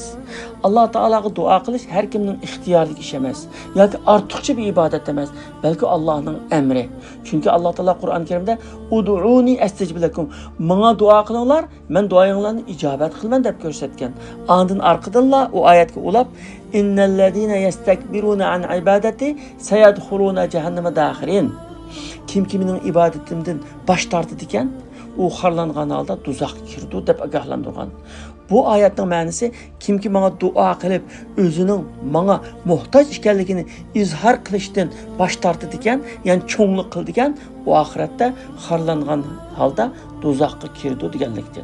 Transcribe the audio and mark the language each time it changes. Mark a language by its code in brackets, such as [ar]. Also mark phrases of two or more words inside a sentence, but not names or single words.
[uz] Alloh taologa duo qilish har kimning ixtiyorlik ish emas yoki ortiqcha bir ibodat emas, balki Allohning amri. Chunki Alloh taolo Qur'on Karimda [ar] "ادعوني أستجب لكم", [uz] menga duo qilinglar, men duoyinglarni ijobat qilaman deb ko'rsatgan. Ondan orqadanlar u oyatga ulab [ar] "إن الذين يستكبرون عن عبادتي سيدخلون جهنم داخرين". [uz] Kim-kimning ibodatimdan bosh tortdi ekan, u xorlangan holda do'zaxga kirdi deb ogohlantirgan. Bu oyatning ma'nosi kimki menga duo qilib, o'zining menga muhtoj ekanligini izhor qilishdan bosh tortdi ekan, ya'ni cho'nglik qildi ekan, u oxiratda xorlangan holda do'zaxga kirdi deganlikdir.